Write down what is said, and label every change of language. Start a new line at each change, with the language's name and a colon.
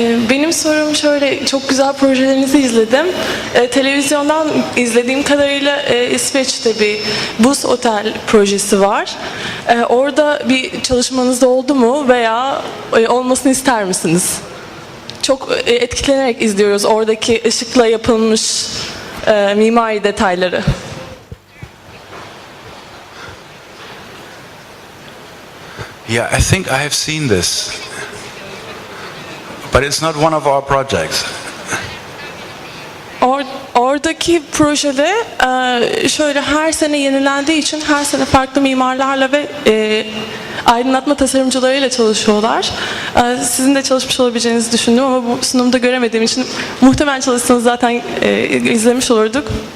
Turkish: Benim sorum şöyle, çok güzel projelerinizi izledim. Televizyondan izlediğim kadarıyla İsveç'te bir buz otel projesi var. Orada bir çalışmanız da oldu mu veya olmasını ister misiniz? Çok etkilenerek izliyoruz oradaki ışıkla yapılmış mimari detayları.
English: Yeah, I think I have seen this, but it's not one of our projects.
Turkish: Oradaki projede şöyle her sene yenilendiği için her sene farklı mimarlarla ve aydınlatma tasarımcılarıyla çalışıyorlar. Sizin de çalışmış olabileceğinizi düşündüm ama bu sunumda göremediğim için muhtemelen çalışsanız zaten izlemiş olurduk.